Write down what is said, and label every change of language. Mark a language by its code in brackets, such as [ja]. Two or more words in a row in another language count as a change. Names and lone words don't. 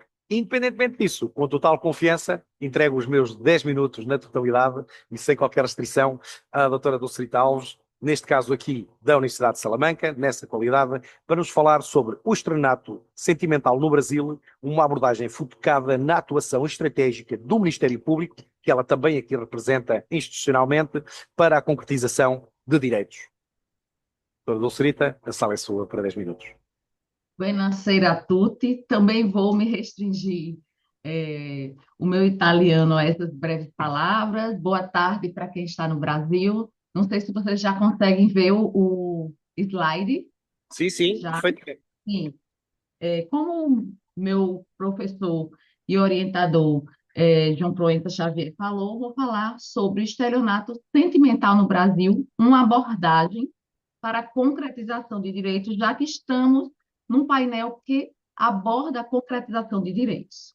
[pt] Independentemente disso, com total confiança, entrego os meus 10 minutos na totalidade e sem qualquer restrição à doutora Dulcerita Alves, neste caso aqui da Universidade de Salamanca, nessa qualidade, para nos falar sobre o estelionato sentimental no Brasil, uma abordagem focada na atuação estratégica do Ministério Público, que ela também aqui representa institucionalmente, para a concretização de direitos. Doutora Dulcerita, a sala é sua para 10 minutos. [it] Buonasera a tutti. [pt] Também vou me restringir o meu italiano a essas breves palavras. Boa tarde para quem está no Brasil. Não sei se vocês já conseguem ver o slide. Sim, Já? perfeito. Sim. Como meu professor e orientador João Proença Xavier falou, vou falar sobre o estelionato sentimental no Brasil, uma abordagem para a concretização de direitos, já que estamos num painel que aborda a concretização de direitos.